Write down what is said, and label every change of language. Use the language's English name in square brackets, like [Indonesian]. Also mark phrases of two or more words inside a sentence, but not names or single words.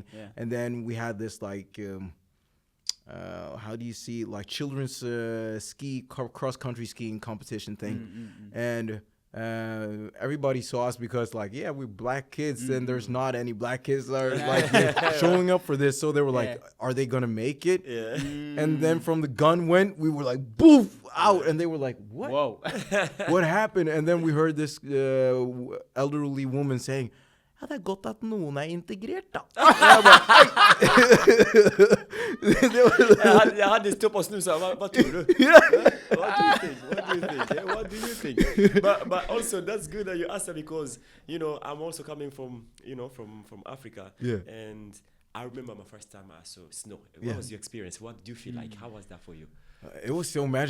[English] And then we had this like how do you see, like, children's cross country skiing competition thing, and everybody saw us because, like, we're black kids, and there's not any black kids that are like showing up for this, so they were like, are they gonna make it? And then from the gun went, we were like, boof, out, and they were like, what? Whoa. What happened? And then we heard this elderly woman saying, [Norwegian] det er godt at noen integrert, da. Jeg hadde stoppet og snusa. Hva tror du? [English] What do you think? But also, that's good that you asked that, because, I'm also coming from, from Africa. And I remember my first time I saw snow. What was your experience? What do you feel like? How was that for you? It was so magical.